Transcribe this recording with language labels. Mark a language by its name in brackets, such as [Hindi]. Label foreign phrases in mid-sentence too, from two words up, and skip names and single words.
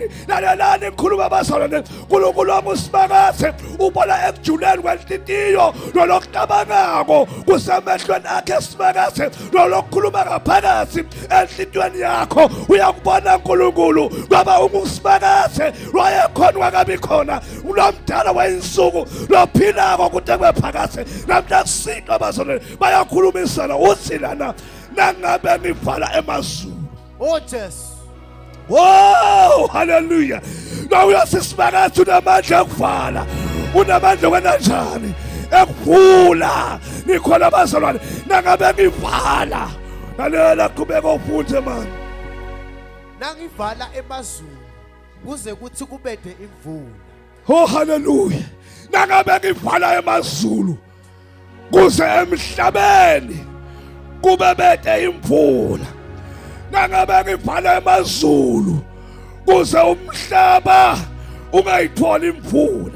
[Swati] Lalelani ngikhuluma bazalwane uNkulunkulu wami usimakathe ubona ekujuleni kwenhlitiyo nolokucabangako kusemehlweni akhe esimakathe nolokukhuluma ngaphakathi enhlitiyweni yakho uyakubona uNkulunkulu ngoba ungusimakathe wayekhona wakabi khona ulomdala wayinsuku lophilako kude kwephakathe namhla kusinto abazalwane bayakhulumisana uthi lana nangabe ngivala emazulu. [English] Oh Jesus. Wow, hallelujah. [Swati] Now uyasisimakathi unamandla okuvala, unamandla kwenanjani ekuvula. Nikhona abazalwane nangabe ngivala lalela qhubeka ufunde manje. Nangivala emazulu kuze kuthi kubede imvula. [English] Oh hallelujah. [Swati] Nangabe ngivala emazulu kuze emhlabeni kube bede imvula. Nangabe ngivala emazulu kuze umhlaba ungayitholi imvula.